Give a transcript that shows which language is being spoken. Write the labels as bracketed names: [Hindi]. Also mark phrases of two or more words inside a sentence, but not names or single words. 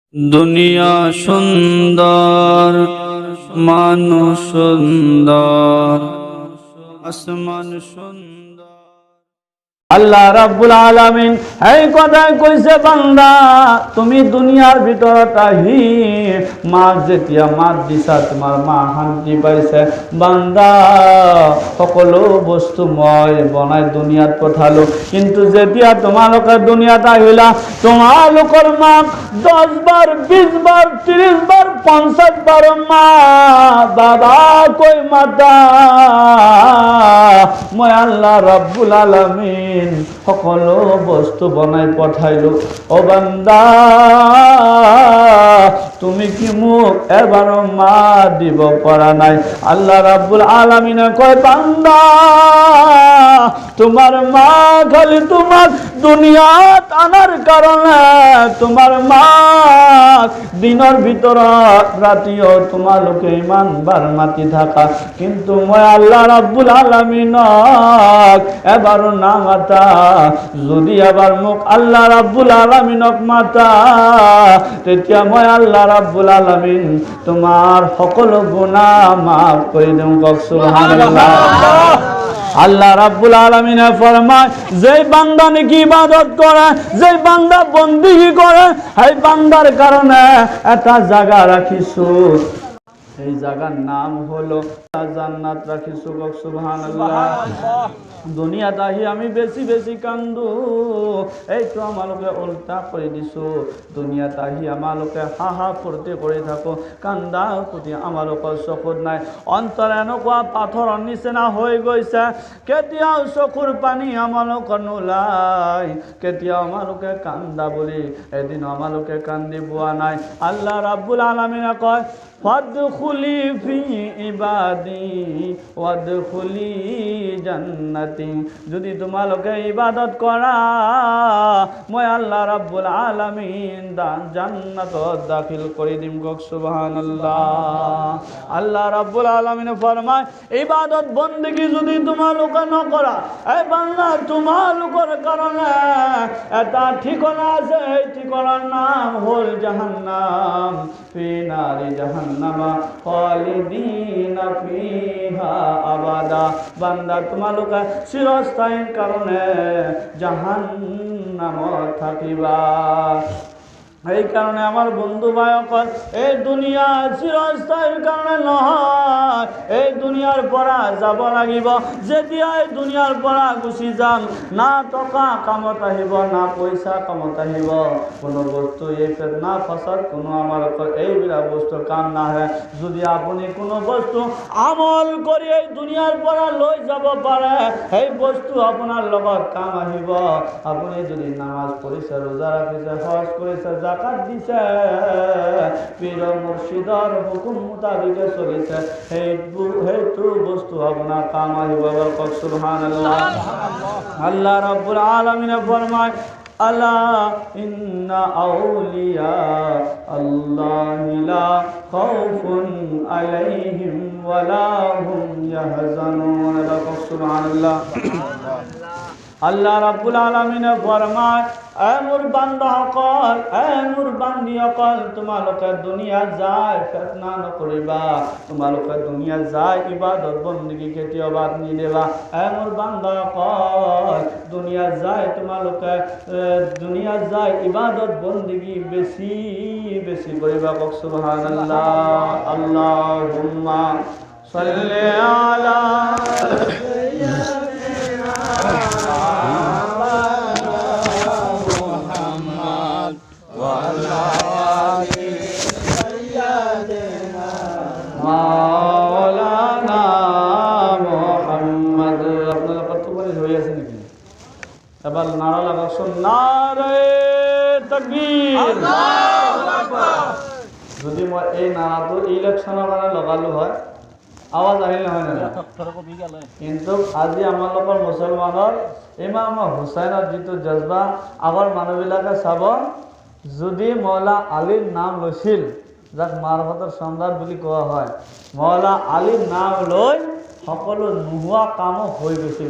[Bangla] দুনিয়া সুন্দর, মানুষ সুন্দর, আসমান সুন্দর। [Assamese] আল্লাহ রাব্বুল আলামিন এই কথা কইছে, বান্দা তুমি দুনিয়ার ভিতরটা মা যেতিয়া মাত দিছা, তোমার মা শান্তি পাইছে। বান্দা সকলো বস্তু মই বনাই দুনিয়াত পঠালো, কিন্তু যেতিয়া তোমালোকে দুনিয়াত আহিলা, তোমালোকৰ মাক 10 বাৰ 20 বাৰ 30 বাৰ 50 বাৰ মা বাবা কৈ মাতা। মই আল্লাহ রাব্বুল আলামিন সকলো বস্তু বনাই পঠাইলো। ও বান্দা, তুমি কি মোক এবাৰো মা দিব পৰা নাই? আল্লাহ রাব্বুল আলামিনে কয়, বান্দা তোমার মা খালি তোমাক দুনিয়াত আনার কারণে, তোমার মা দিনের ভিতৰত রাতিও তোমালোকে ইমান বার মাতি থাকা, কিন্তু মই আল্লাহ রাব্বুল আলামিনক এবাৰো না মাতা। যদি এবাৰ মোক আল্লাহ রাব্বুল আলামিনক মাতা, তেতিয়া মই আল্লাহ রাব্বুল আলামিন তোমার সকলো গুনাহ মাফ কৰি দিম। কওক সুবহানাল্লাহ। [Bangla] আল্লাহ রাব্বুল আলামিনে ফরমায়, যে বান্দা নাকি ইবাদত করে, যে বান্দা বন্দেগী করে, এই বান্দার কারণে একটা জায়গা রাখিছো, এই জায়গার নাম হলো জান্নাত রাখিছো। [Assamese] কওক সুবহানাল্লাহ। দুনিয়াত আহি আমি বেশি বেশি কান্দো, এইটো আমালোকে উল্টা কৰি দিছো। দুনিয়াত আহি আমালোকে হাহা ফূৰ্তি কৰি থাকো, কান্দা প্ৰতি আমালোকৰ চকুত নাই। অন্তৰ এনেকুৱা পাথৰৰ নিচিনা হৈ গৈছে, কেতিয়াও চকুৰ পানী আমালোকৰ নোলায়, কেতিয়াও আমালোকে কান্দা বুলি এদিন আমালোকে কান্দি পোৱা নাই। আল্লাহ রাব্বুল আলামিনে কয়, [Arabic] فادخلي في عبادي وادخلي جنتي. [Assamese] যদি তোমালোকে ইবাদত কৰা, মই আল্লাহ রাব্বুল আলামিন জান্নাতত দাখিল কৰি দিম। কওক সুবহানাল্লাহ। আল্লাহ রাব্বুল আলামিনে ফরমায়, ইবাদত বন্দেগী যদি তোমালোকে নকৰা, এই বান্দা তোমালোকৰ কাৰণে এটা ঠিকনা আছে, এই ঠিকনাৰ নাম হ'ল জাহান্নাম। [Arabic] في نار جهنم خالدين فيها أبدا. [Assamese] বান্দা তোমালোকে চিরস্থায়ীর কারণে জাহান্নামত থাকিবা। এই কারণে আমার বন্ধু ভাইসকল, এই দুনিয়া চিরস্থায়ীর কারণে নহয়, এই দুনিয়ার পৰা যাব লাগিব। যেতিয়া এই দুনিয়ার পৰা গুচি যাম, না টকা কামত আহিব, না পইচা কামত আহিব, কোনো বস্তু এই ফেতনা ফাসাদ কোনো আমার এইবিলাক বস্তু কাম নাহে। যদি আপুনি কোনো বস্তু আমল কৰি এই দুনিয়ার পৰা লৈ যাব পাৰে, সেই বস্তু আপোনাৰ লগত কাম আহিব। আপুনি যদি নামাজ পঢ়িছে, ৰোজা ৰাখিছে, হজ কৰিছে, জাকাত দিছে, পীর মুর্শিদর হুকুম মোতাবিকে চলিছে, সেইটো বস্তু আপনার কাম আহিব। কওক সুবহানাল্লাহ। আল্লাহ রাব্বুল আলামিনে ফরমায়, [Arabic] ألا إن أولياء الله لا خوف عليهم ولا هم يحزنون. [Assamese] কওক সুবহানাল্লাহ। আল্লাহ রাব্বুল আলামিনে ফরমায়, এ মোর বান্দা সকল, এ মোর বান্দি সকল, তোমালোকে দুনিয়া যায় ফেতনা নকৰিবা, তোমালোকে দুনিয়া যায় ইবাদত বন্দেগী কেতিয়াও বাদ নিদিবা। এ মোর বান্দা সকল, দুনিয়া যায় তোমালোকে দুনিয়া যায় ইবাদত বন্দেগী বেশি বেশি কৰিবা। কওক সুবহানাল্লাহ। [Arabic] اللهم صل على مولانا محمد. [Bangla] আপনারা কতবারই হয়ে আছে নাকি? এবার নারা লাগাচ্ছেন, [Urdu] نعرۂ تکبیر, [Arabic] الله أكبر. [Assamese] যদি মই এই নারাটো ইলেকশনৰ কাৰণে লগালো হয়, আৱাজ আহিলে হয় না? কিন্তু আজি আমালোকৰ মুছলমানৰ ইমাম হুসাইনৰ যিটো জজবা, আগৰ মানুহবিলাকে চাব, যদি মৌলা আলীৰ নাম লৈছিল, যাক মাৰফতৰ সম্ৰাট বুলি কোৱা হয়, মৌলা আলীৰ নাম লৈ সকলো নোহোৱা কামো হৈ গৈছিল।